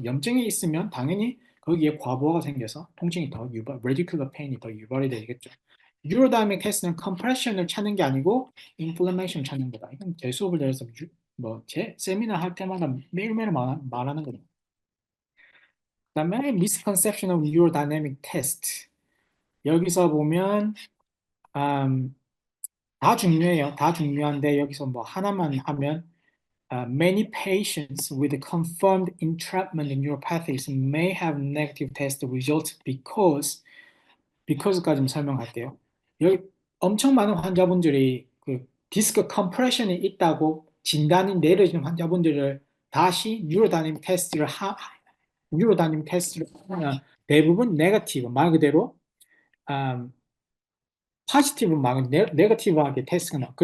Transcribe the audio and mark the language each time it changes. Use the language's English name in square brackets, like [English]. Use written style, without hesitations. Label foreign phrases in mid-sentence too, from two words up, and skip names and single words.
[Korean] 염증이 있으면 당연히 거기에 과부하가 생겨서 통증이 더 [English] radicular pain [Korean] 이 더 유발이 되겠죠. 뉴로다이내믹 테스트는 컴프레션을 찾는 게 아니고 인플레메이션 찾는 거다. 이건 제 수업을 들어서 뭐제 세미나 할 때마다 매일매일 말하는 거죠. [English] 그다음에 misconception of neurodynamic test. [Korean] 여기서 보면 다 중요해요. 다 중요한데 여기서 뭐 하나만 하면 [English] many patients with confirmed entrapment in neuropathies may have negative test results because까지 설명할게요. [Korean] 여기 엄청 많은 환자분들이 그 디스크 컴프레션이 있다고 진단이 내려진 환자분들을 다시 뉴로다이내믹 테스트를 하면 대부분 네거티브 말 그대로 음, 포지티브 말고 네거티브하게 테스트가 나.